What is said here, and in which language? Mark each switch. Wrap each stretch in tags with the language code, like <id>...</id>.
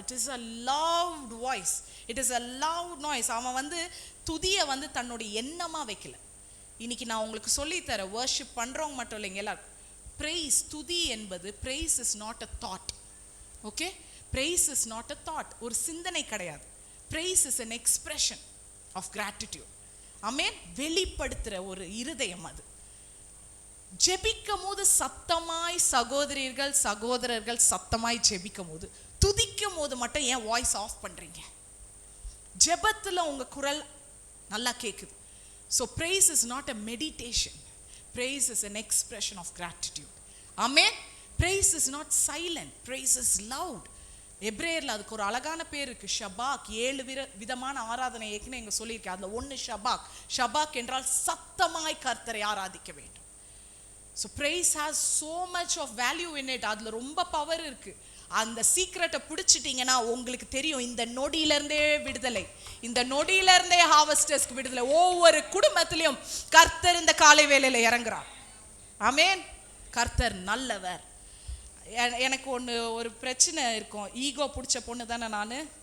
<en>It is a loud voice, it is a loud noise.</en> <ta>அவன் துதியை தன்னுடைய எண்ணமா வைக்கல. இன்னைக்கு நான் உங்களுக்கு சொல்லித்தரேன், வர்ஷிப் பண்றவங்க மட்டும் இல்லைங்க, எல்லாரும் பிரைஸ், துதி என்பது</ta> <en>Praise is not a thought. Okay, praise is not a thought,</en> <ta>ஒரு சிந்தனை கிடையாது.</ta> <en>Praise is an expression of gratitude.</en> <ta>ஆமென். வெளிப்படுத்துற ஒரு இருதயம் அது. ஜெபிக்கும் போது சத்தமாய் சகோதரர்கள் சத்தமாய் ஜெபிக்கும் போது, துதிக்கும் போது மட்டும் ஏன் வாய்ஸ் ஆஃப் பண்றீங்க? ஜெபத்துல உங்க குரல் நல்லா கேக்குது.</ta> <en>So praise is not a meditation. Praise is an expression of gratitude. Amen. Praise is not silent. Praise is loud.</en> <ta>எப்ரேயர்ல அதுக்கு ஒரு அழகான பேர் இருக்கு, ஷபாக். 7 விதமான ஆராதனை ஏற்கனவே இங்க சொல்லியிருக்கேன். அதுல ஒன்று ஷபாக். ஷபாக் என்றால் சத்தமாய் கர்த்தரை ஆராதிக்க வேண்டும்.</ta> <en>So praise has so much of value in it.</en> <ta>அதுல ரொம்ப பவர் இருக்கு. அந்த சீக்ரெட்டை பிடிச்சிட்டீங்கன்னா உங்களுக்கு தெரியும், இந்த நொடியில இருந்தே விடுதலை, இந்த நொடியில இருந்தே ஹார்வெஸ்டர்ஸ்க்கு விடுதலை. ஒவ்வொரு குடும்பத்திலையும் கர்த்தர் இந்த காலை வேளையில இறங்குறார். ஆமென். கர்த்தர் நல்லவர். எனக்கு ஒரு பிரச்சனை இருக்கும், ஈகோ பிடிச்ச பொண்ணு தானே நான்.</ta>